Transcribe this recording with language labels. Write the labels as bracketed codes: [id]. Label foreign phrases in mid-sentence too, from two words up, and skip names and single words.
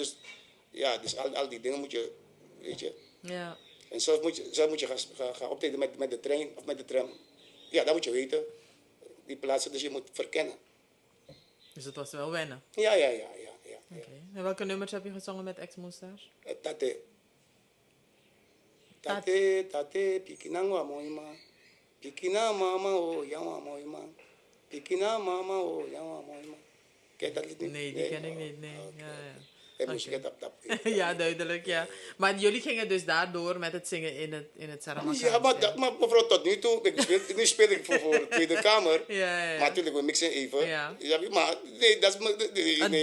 [nl] Dus ja, dus al die dingen moet je, weet je. Ja. En zelf moet je gaan optreden met de trein of met de tram. Ja, dat moet je weten. Die plaatsen, dus je moet verkennen. Dus het was wel wennen. Ja. Oké. En welke nummers heb je gezongen met Exmo-Stars? [srm] Tate. Tate, pikinangwa moima. Pikina mama o yawa moima. Pikina mama o yawa moima. [nl] Ken je dat lied niet? Nee, die ken ik niet. Nee. Oké. Ja. En moest je tap. Ja, duidelijk, ja. Maar jullie gingen dus daardoor met het zingen in het Saramakaans. Ja, maar mevrouw, tot nu toe, nu speel ik voor de Tweede Kamer. Ja. Maar natuurlijk, we mixen even. Ja. Maar nee, dat is... Nee,